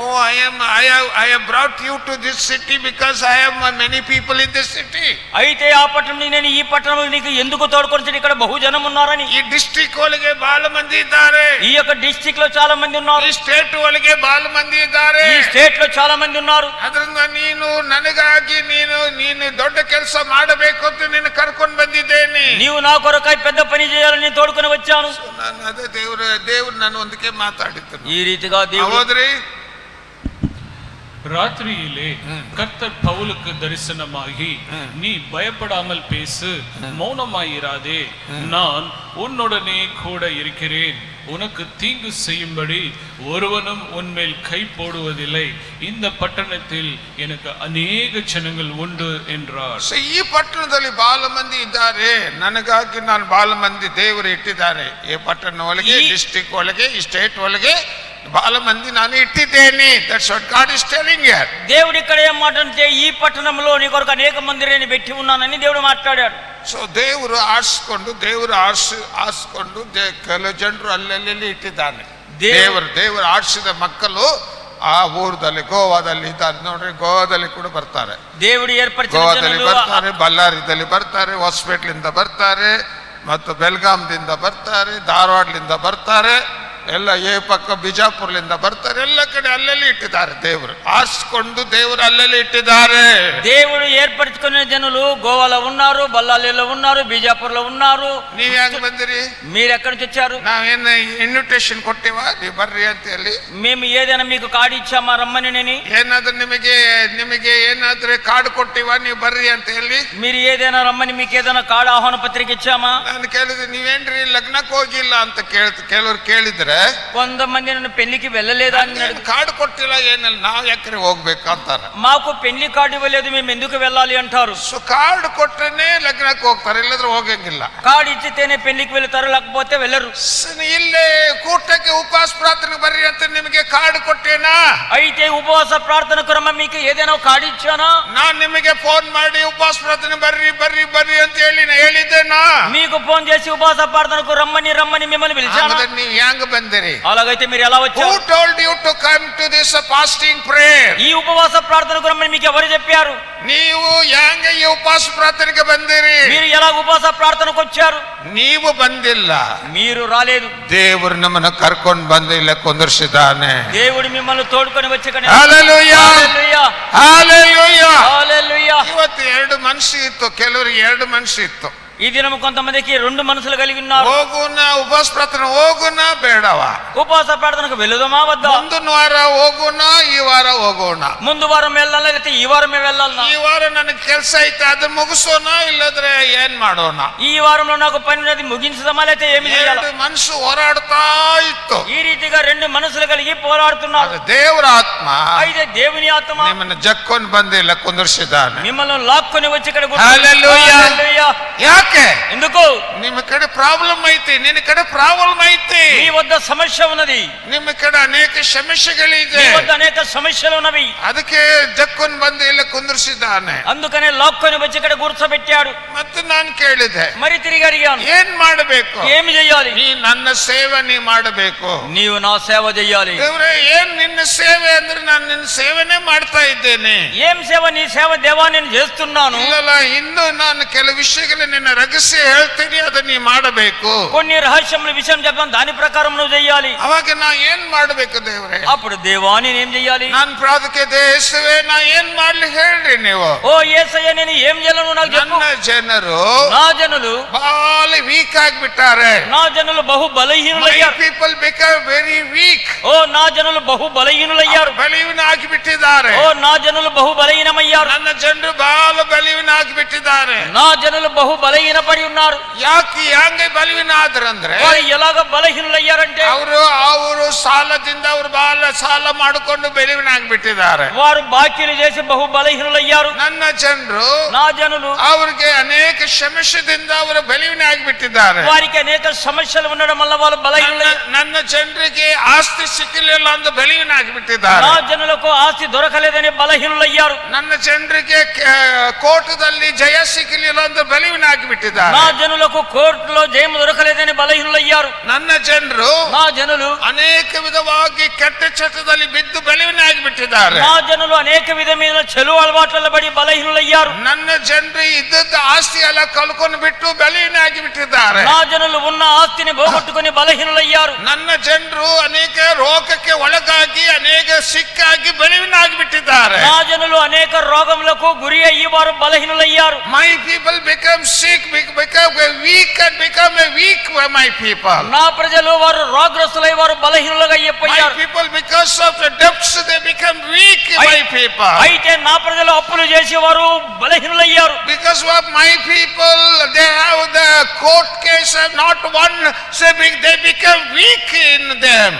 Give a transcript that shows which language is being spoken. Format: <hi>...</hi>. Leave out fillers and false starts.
<en>Oh, I have brought you to this city because I have many people in this city.</en> <te>అయితే ఆ పట్టణం నేను ఈ పట్టణం నీకు ఎందుకు తోడుకొని ఇక్కడ బహుజనం ఉన్నారని.</te> <kn>ಈ ಡಿಸ್ಟ್ರಿಕ್ಟ್ ಒಳಗೆ ಬಹಳ ಮಂದಿ ಇದ್ದಾರೆ.</kn> <te>ఈ యొక్క డిస్ట్రిక్ట్ లో చాలా మంది ఉన్నారు.</te> <kn>ಈ ಸ್ಟೇಟ್ ಒಳಗೆ ಬಹಳ ಮಂದಿ ಇದ್ದಾರೆ.</kn> <te>ఈ స్టేట్ లో చాలా మంది ఉన్నారు.</te> <kn>ಅದರಿಂದ ನೀನು ನನಗಾಗಿ ನೀನು ದೊಡ್ಡ ಕೆಲಸ ಮಾಡಬೇಕು ಅಂತ ನಿನ್ನ ಕರ್ಕೊಂಡು ಬಂದಿದ್ದೇನೆ.</kn> <te>నీవు నా కొరకై పెద్ద పని చేయాలని తోడుకొని వచ్చాను.</te> <kn>ನಾನು ಅದೇ ದೇವರು ನಾನು ಒಂದಕ್ಕೆ ಮಾತಾಡಿದ್ದನು.</kn> <te>ఈ రీతిగా దేవుడు</te> <kn>ಹೌದ್ರಿ.</kn> <ta>ராத்திரியிலே கர்த்தர் பவுலுக்கு தரிசனமாகி நீ பயப்படாமல் பேசு, மௌனமாயிராதே, நான் உன்னுடனே கூட இருக்கிறேன், உனக்கு தீங்கு செய்யும்படி ஒருவனும் உன்மேல் கை போடுவதில்லை, இந்த பட்டணத்தில் எனக்கு</ta> <kn>ಅನೇಕ ಜನಗಳು ಉಂಟು</kn> <ta>என்றார்.</ta> <kn>ಈ ಪಟ್ಟಣದಲ್ಲಿ ಬಹಳ ಮಂದಿ ಇದ್ದಾರೆ, ನನಗಾಗಿ ನಾನು ಬಹಳ ಮಂದಿ ದೇವರು ಇಟ್ಟಿದ್ದಾರೆ. ಈ ಪಟ್ಟಣ ಒಳಗೆ, ಡಿಸ್ಟ್ರಿಕ್ಟ್ ಒಳಗೆ, ಈ ಸ್ಟೇಟ್ ಒಳಗೆ ಬಹಳ ಮಂದಿ ನಾನು ಇಟ್ಟಿದ್ದೇನೆ.</kn> <en>That's what God is telling here.</en> <te>దేవుడు ఇక్కడ ఏం మాట్లాడితే ఈ పట్టణంలో నీ కొరకు అనేక మందిని పెట్టి ఉన్నానని దేవుడు మాట్లాడాడు.</te> <kn>ಸೊ ದೇವರು ಆರಿಸಿಕೊಂಡು ಕೆಲವು ಜನರು ಅಲ್ಲಲ್ಲಿ ಇಟ್ಟಿದ್ದಾನೆ. ದೇವರು ಆರಿಸಿದ ಮಕ್ಕಳು ಆ ಊರದಲ್ಲಿ ಗೋವಾದಲ್ಲಿ ಇದ್ದಾರೆ ನೋಡ್ರಿ. ಗೋವಾದಲ್ಲಿ ಕೂಡ ಬರ್ತಾರೆ,</kn> <te>దేవుడు ఏర్పరిచిన</te> <kn>ಗೋವಾದಲ್ಲಿ</kn> <te>జనులు</te> <kn>ಬರ್ತಾರೆ, ಬಳ್ಳಾರಿದಲ್ಲಿ ಬರ್ತಾರೆ, ಹಾಸ್ಪಿಟ್ಲಿಂದ ಬರ್ತಾರೆ, ಮತ್ತು ಬೆಲ್ಗಾಂದಿಂದ ಬರ್ತಾರೆ, ಧಾರವಾಡದಿಂದ ಬರ್ತಾರೆ, ಎಲ್ಲ ಈ ಪಕ್ಕ ಬಿಜಾಪುರ್ಲಿಂದ ಬರ್ತಾರೆ. ಎಲ್ಲ ಕಡೆ ಅಲ್ಲಲ್ಲಿ ಇಟ್ಟಿದ್ದಾರೆ. ದೇವರು ಆರಿಸಿಕೊಂಡು ದೇವರು ಅಲ್ಲಲ್ಲಿ ಇಟ್ಟಿದ್ದಾರೆ.</kn> <te>దేవుడు ఏర్పరచుకున్న జనులు గోవాలో ఉన్నారు, బల్లాలిలో ఉన్నారు, బీజాపూర్లో ఉన్నారు.</te> <kn>ನೀವ್ ಹೆಂಗ್ ಬಂದಿರಿ?</kn> <te>మీరు ఎక్కడి నుంచి వచ్చారు?</te> <kn>ನಾವೇನ ಇನ್ವಿಟೇಷನ್ ಕೊಟ್ಟಿವ ನೀವು ಬರ್ರಿ ಅಂತ ಹೇಳಿ?</kn> <te>మేము ఏదైనా మీకు కార్డు ఇచ్చామా రమ్మని?</te> <kn>ಏನಾದ್ರೂ ನಿಮಗೆ ಏನಾದ್ರೂ ಕಾರ್ಡ್ ಕೊಟ್ಟಿವ ನೀವು ಬರ್ರಿ ಅಂತ ಹೇಳಿ?</kn> <te>మీరు ఏదైనా రమ్మని మీకు ఏదైనా కార్డు ఆహ్వాన పత్రిక ఇచ్చామా?</te> <kn>ನಾನು ಕೇಳಿದ್ರೆ ನೀವೇನ್ರಿ ಲಗ್ನಕ್ಕೆ ಹೋಗಿಲ್ಲ ಅಂತ ಕೆಲವ್ರು ಕೇಳಿದ್ರೆ,</kn> <te>కొంతమంది నన్ను పెళ్లికి వెళ్ళలేదా అని</te> <kn>ಕಾರ್ಡ್ ಕೊಟ್ಟಿಲ್ಲ ಏನಿಲ್ಲ, ನಾವ್ ಯಾಕ್ರೆ ಹೋಗ್ಬೇಕು ಅಂತಾರ.</kn> <te>మాకు పెళ్లి కార్డు ఇవ్వలేదు, మేము ఎందుకు వెళ్ళాలి అంటారు.</te> <kn>ಸೊ ಕಾರ್ಡ್ ಕೊಟ್ಟನೆ ಲಗ್ನಕ್ಕೆ ಹೋಗ್ತಾರೆ, ಇಲ್ಲದ್ರೆ ಹೋಗಂಗಿಲ್ಲ.</kn> <te>కార్డు ఇచ్చితేనే పెళ్లికి వెళ్తారు, లేకపోతే వెళ్ళరు.</te> <kn>ಇಲ್ಲೇ ಕೂಟಕ್ಕೆ ಉಪವಾಸ ಪ್ರಾರ್ಥನೆ ಬರ್ರಿ ಅಂತ ನಿಮಗೆ ಕಾರ್ಡ್ ಕೊಟ್ಟೇನಾ?</kn> <te>అయితే ఉపవాస ప్రార్థనకు రమ్మ మీకు ఏదైనా కార్డు ఇచ్చానా?</te> <kn>ನಾನ್ ನಿಮಗೆ ಫೋನ್ ಮಾಡಿ ಉಪವಾಸ ಪ್ರಾರ್ಥನೆ ಬರ್ರಿ ಬರ್ರಿ ಬರ್ರಿ ಅಂತ ಹೇಳಿದ್ದೇನಾ?</kn> <te>మీకు ఫోన్ చేసి ఉపవాస ప్రార్థనకు రమ్మని మిమ్మల్ని పిలిచానా?</te> <kn>ನೀವು ಹೆಂಗ್ ಬಂದಿರಿ?</kn> <te>అలాగైతే మీరు ఎలా వచ్చారు?</te> <en>Who told you to come to this fasting prayer?</en> <te>ఈ ఉపవాస ప్రార్థనకు రమ్మని మీకు ఎవరు చెప్పారు?</te> <kn>ನೀವು ಹೆಂಗ ಈ ಉಪವಾಸ ಪ್ರಾರ್ಥನೆಗೆ ಬಂದಿರಿ?</kn> <te>మీరు ఎలా ఉపవాಸ ప్రార్థనకు వచ్చారు?</te> <kn>ನೀವು ಬಂದಿಲ್ಲ,</kn> <te>మీరు రాలేదు.</te> <kn>ದೇವರು ನಮ್ಮನ್ನ ಕರ್ಕೊಂಡು ಬಂದು ಇಲ್ಲ ಕುಂದರ್ಸಿದ್ದಾನೆ.</kn> <te>దేవుడు మిమ్మల్ని తోడుకొని వచ్చి</te> <kn>ಹಲ್ಲೆಲೂಯಾ, ಹಲ್ಲೆಲೂಯಾ,</kn> <te>హల్లెలూయా.</te> <kn>ಇವತ್ತು 2 ಮನಸ್ಸು ಇತ್ತು, ಕೆಲವರಿಗೆ 2 ಮನಸ್ಸು ಇತ್ತು.</kn> <te>ఈ దినం కొంతమందికి 2 మనసులు కలిగి ఉన్నారు.</te> <kn>ಹೋಗುನ ಉಪವಾಸ ಪ್ರಾರ್ಥನೆ ಹೋಗುನ ಬೇಡವಾ?</kn> <te>ఉపవాస ప్రార్థనకు వెళుదామా వద్దా?</te> <kn>ಮುಂದಿನ ವಾರ ಹೋಗೋಣ, ಈ ವಾರ ಹೋಗೋಣ.</kn> <te>ముందు వారం వెళ్ళాలా లేకపోతే ఈ వారమే వెళ్ళాలా?</te> <kn>ಈ ವಾರ ನನಗೆ ಕೆಲಸ ಐತೆ, ಅದನ್ನ ಮುಗಿಸೋಣ, ಇಲ್ಲದ್ರೆ ಏನ್ ಮಾಡೋಣ?</kn> <te>ఈ వారంలో నాకు పని ఉన్నది, ముగించదమా లేకపోతే ఏమి చేయాలి?</te> <kn>2 ಮನಸ್ಸು ಹೋರಾಡ್ತಾ ಇತ್ತು.</kn> <te>ఈ రీతిగా 2 మనసులు కలిగి పోరాడుతున్నారు.</te> <kn>ದೇವರ ಆತ್ಮ</kn> <te>అయితే దేవుని ఆత్మ</te> <kn>ನಿಮ್ಮನ್ನ ಜಕ್ಕೊಂಡು ಬಂದಿಲ್ಲ, ಕುಂದರ್ಸಿದ್ದಾನೆ.</kn> <te>మిమ్మల్ని లాక్కొని వచ్చి ఇక్కడ</te> <kn>హల్లెలూయా. ಯಾಕೆ?</kn> <te>ఎందుకు?</te> <kn>ನಿಮ್ಮ ಕಡೆ ಪ್ರಾಬ್ಲಮ್ ಐತಿ, ನಿನ್ನ ಕಡೆ ಪ್ರಾಬ್ಲಮ್ ಐತಿ.</kn> <te>మీ వద్ద సమస్య ఉన్నది,</te> <kn>ನಿಮ್ಮ ಕಡೆ ಅನೇಕ ಸಮಸ್ಯೆಗಳಿದೆ,</kn> <te>మీ వద్ద అనేక సమస్యలు ఉన్నవి.</te> <kn>ಅದಕ್ಕೆ ಜಕ್ಕೊಂಡು ಬಂದು ಇಲ್ಲ ಕುಂದರ್ಸಿದ್ದಾನೆ.</kn> <te>అందుకనే లాక్కొని వచ్చి ఇక్కడ కూర్చోబెట్టాడు.</te> <kn>ಮತ್ತೆ ನಾನು ಕೇಳಿದೆ,</kn> <te>మరి తిరిగి అడిగాను,</te> <kn>ಏನ್ ಮಾಡಬೇಕು?</kn> <te>ఏమి చెయ్యాలి?</te> <kn>ನೀ ನನ್ನ ಸೇವೆ ನೀ ಮಾಡಬೇಕು.</kn> <te>నీవు నా సేవ చెయ్యాలి.</te> <kn>ದೇವರೇ, ಏನ್ ನಿನ್ನ ಸೇವೆ ಅಂದ್ರೆ ನಾನು ನಿನ್ನ ಸೇವೆನೇ ಮಾಡ್ತಾ ಇದ್ದೇನೆ.</kn> <te>ఏం సేవ? నీ సేవ దేవా, నేను చేస్తున్నాను.</te> <kn>ಇಲ್ಲಲ್ಲ, ಇನ್ನು ನಾನು ಕೆಲವು ವಿಷಯಗಳು ನಿನ್ನ ರಹಸ್ಯ ಹೇಳ್ತೀನಿ, ಅದನ್ನ ನೀ ಮಾಡಬೇಕು.</kn> <te>కొన్ని రహస్యముల విషయం చెప్తాను, దాని ప్రకారం నువ్వు చెయ్యాలి.</te> <kn>ಅವಾಗ ನಾ ಏನ್ ಮಾಡ್ಬೇಕು ದೇವ್ರೆ?</kn> <te>అప్పుడు దేవా నేనేం చెయ్యాలి?</te> <kn>ನಾನು ಪ್ರಾರ್ಥನೆ ದೇಶವೇ ನಾ ಏನ್ ಮಾಡ್ಲಿ ಹೇಳ್ರಿ ನೀವು?</kn> <te>ఓ యేసయ్య, నేను ఏం చేయాలను నాకు చెప్పు.</te> <kn>ನನ್ನ ಜನರು</kn> <te>నా జనులు</te> <kn>ಬಹಳ ವೀಕ್ ಆಗಿಬಿಟ್ಟಾರೆ.</kn> <te>నా జనులు బహు బలహీనులయ్యారు.</te> <en>People become very weak.</en> <te>ఓ నా జనులు బహు బలహీనులయ్యారు.</te> <kn>ಬಲಹೀನ ಆಗಿಬಿಟ್ಟಿದ್ದಾರೆ.</kn> <te>ఓ నా జనులు బహు బలహీనమయ్యారు.</te> <kn>ನನ್ನ ಜನರು ಬಹಳ ಬಲಹೀನ ಆಗಿಬಿಟ್ಟಿದ್ದಾರೆ.</kn> <te>నా జనులు బహు బలహీనపడి ఉన్నారు.</te> <kn>ಯಾಕೆ ಹೆಂಗೆ ಬಲಹೀನ ಆದ್ರಂದ್ರೆ,</kn> <te>వారు ఎలాగ బలహీనులయ్యారంటే,</te> <kn>ಅವರು ಸಾಲದಿಂದ ಅವರು ಸಾಲ ಮಾಡಿಕೊಂಡು ಬೆಲೆವನಾಗ್ಬಿಟ್ಟಿದ್ದಾರೆ.</kn> <te>వారు బాకీలు చేసి బహు బలహీనులయ్యారు.</te> <kn>ನನ್ನ ಜನರು</kn> <te>నా జనులు</te> <kn>ಅವರಿಗೆ ಅನೇಕ ಸಮಸ್ಯೆದಿಂದ ಅವರು ಬೆಲೆವನಾಗ್ಬಿಟ್ಟಿದ್ದಾರೆ.</kn> <te>వారికి అనేక సమస్యలు ఉండడం వల్ల వాళ్ళు బలహీనులయ్యారు.</te> <kn>ನನ್ನ ಜನರಿಗೆ ಆಸ್ತಿ ಸಿಕ್ಕಲಿಲ್ಲ ಅಂತ ಬೆಲೆವನಾಗ್ಬಿಟ್ಟಿದ್ದಾರೆ.</kn> <te>నా జనులకు ఆస్తి దొరకలేదని బలహీనులయ్యారు.</te> <kn>ನನ್ನ ಜನರಿಗೆ ಕೋರ್ಟದಲ್ಲಿ ಜಯ ಸಿಕ್ಕಲಿಲ್ಲ ಅಂತ ಬೆಲೆವನಾಗ್ಬಿಟ್ಟಿದ್ದಾರೆ.</kn> <te>నా జనులకు కోర్టులో జయం దొరకలేదని బలహీనులయ్యారు.</te> <kn>ನನ್ನ ಜನರು</kn> <te>నా జనులు</te> <kn>ಅನೇಕ ವಿಧವಾಗಿ ಕೆಟ್ಟ ಚಟದಲ್ಲಿ ಬಿದ್ದು ಬೆಲೆವನಾಗ್ಬಿಟ್ಟಿದ್ದಾರೆ.</kn> <te>నా జనులు అనేక విధమైన చెడు అలవాట్లలో పడి బలహీనులయ్యారు.</te> <kn>ನನ್ನ ಜನರು ಇದ್ದದ್ದ ಆಸ್ತಿ ಎಲ್ಲ ಕಳ್ಕೊಂಡು ಬಿಟ್ಟು ಬೆಲೆವನಾಗ್ಬಿಟ್ಟಿದ್ದಾರೆ.</kn> <te>నా జనులు ఉన్న ఆస్తిని పోగొట్టుకుని బలహీనులయ్యారు.</te> <kn>ನನ್ನ ಜನರು ಅನೇಕ ರೋಗಕ್ಕೆ ಒಳಗಾಗಿ ಅನೇಕ ಸಿಕ್ಕಾಗಿ ಬೆಲೆವನಾಗ್ಬಿಟ್ಟಿದ್ದಾರೆ.</kn> <te>నా జనులు అనేక రోగములకు గురి అయ్యి వారు బలహీనులయ్యారు.</te> <en>My people become sick, become weak and become weak. My people.</en> <te>నా ప్రజలు వారు రోగగ్రస్తులై వారు బలహీనులుగా</te> <en>My</en> <te>అయిపోయారు.</te> <en>people, because of the debts, they become weak. My people.</en> <te>అయితే నా ప్రజలు అప్పులు చేసి వారు బలహీనులయ్యారు.</te> <en>Because of my people, they have the court case have not won, so they become weak in them.</en>